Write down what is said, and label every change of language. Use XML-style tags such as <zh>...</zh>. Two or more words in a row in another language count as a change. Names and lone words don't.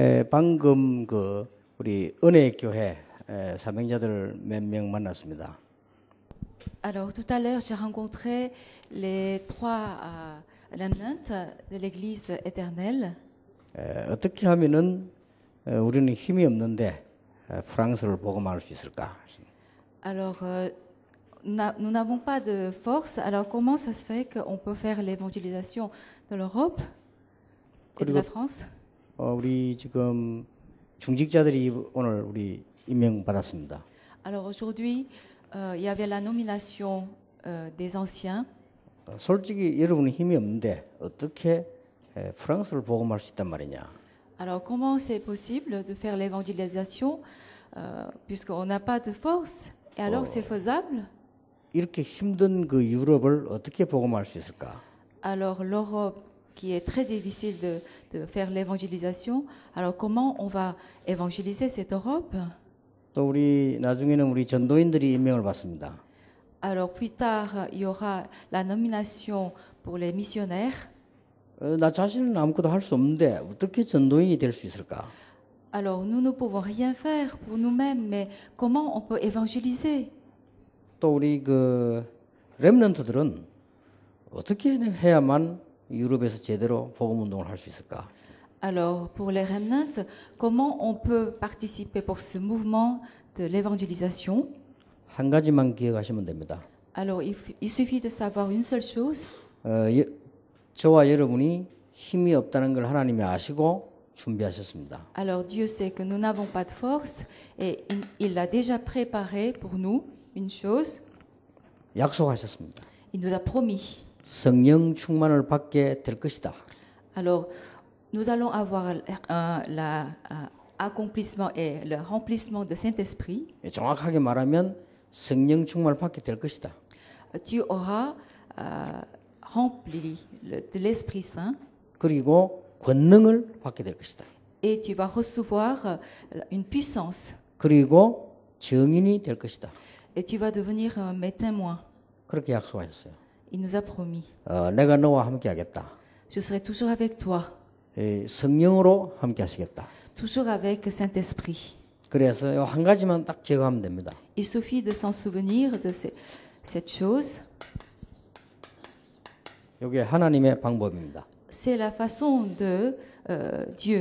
<ko>방금 그 우리 은혜교회 사명자들 몇 명 만났습니다.</ko> <fr>Alors tout à l'heure, j'ai rencontré les trois remnants de l'Église éternelle.</fr> <ko>어떻게 하면은 우리는 힘이 없는데 프랑스를 복음할 수 있을까?</ko> <fr>Alors nous n'avons pas de force. Alors comment ça se fait qu'on peut faire l'évangélisation de l'Europe et de la France?</fr> <ko>우리 지금 중직자들이 오늘 우리 임명 받았습니다.</ko> <fr>Alors aujourd'hui, il y avait la nomination des anciens.</fr> <ko>솔직히 여러분은 힘이 없는데 어떻게 프랑스를 복음할 수 있단 말이냐?</ko> <fr>Alors comment c'est possible de faire l'évangélisation puisqu'on n'a pas de force? Et alors c'est faisable?</fr> <ko>이렇게 힘든 그 유럽을 어떻게 복음할 수 있을까?</ko> <fr>Alors l'Europe qui est très difficile de faire l'évangélisation, alors comment on va évangéliser cette Europe?</fr> <ko>또 우리 나중에는 우리 전도인들이 임명을 받습니다.</ko> <fr>Alors plus tard, il y aura la nomination pour les missionnaires.</fr> <ko>나 자신은 아무것도 할 수 없는데 어떻게 전도인이 될 수 있을까?</ko> <fr>Alors nous ne pouvons rien faire pour nous-mêmes, mais comment on peut évangéliser?</fr> <ko>또 우리 그 렘넌트들은 어떻게 해야만 유럽에서 제대로 복음 운동을 할 수 있을까?</ko> <fr>Alors pour les remnants, comment on peut participer pour ce mouvement de l'évangélisation?</fr> <ko>한 가지만 기억하시면 됩니다.</ko> <fr>Alors il suffit de savoir une seule chose.</fr> <ko>저와 여러분이 힘이 없다는 걸 하나님이 아시고 준비하셨습니다.</ko> <fr>Alors Dieu sait que nous n'avons pas de force et il a déjà préparé pour nous une chose.</fr> <ko>약속하셨습니다.</ko> <fr>Il nous a promis.</fr> <ko>성령 충만을 받게 될 것이다.</ko> <fr>Alors nous allons avoir l'accomplissement et le remplissement de Saint-Esprit.</fr> <ko>정확하게 말하면 성령 충만을 받게 될 것이다.</ko> <fr>Tu auras rempli de l'Esprit Saint.</fr> <ko>그리고 권능을 받게 될 것이다.</ko> <fr>Et tu vas recevoir une puissance.</fr> <ko>그리고 증인이 될 것이다.</ko> <fr>Et tu vas devenir mes témoins.</fr> <ko>그렇게 약속하셨어요.</ko> <fr>Il nous a promis.</fr> <ko>내가 너와 함께 하겠다.</ko> <fr>Je serai toujours avec toi.</fr> <ko>성령으로 함께 하시겠다.</ko> <fr>Toujours avec Saint-Esprit.</fr> <ko>그래서 한 가지만 딱 기억하면 됩니다.</ko> <fr>Il suffit de s'en souvenir de cette chose.</fr> <ko>이게 하나님의 방법입니다.</ko> <fr>C'est la façon de Dieu.</fr>